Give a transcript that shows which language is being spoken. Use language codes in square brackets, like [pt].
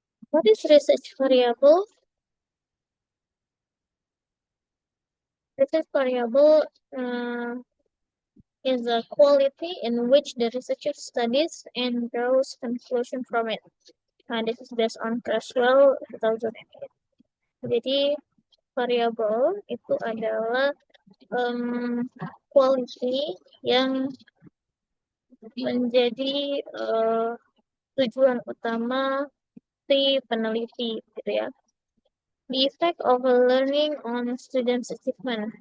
[en] What is research variable? Research variable is a quality in which the researcher studies and draws conclusion from it. This is based on Creswell 2008. [id] Jadi variabel itu adalah quality yang menjadi tujuan utama si peneliti, gitu ya. [en] The effect of learning on students' achievement.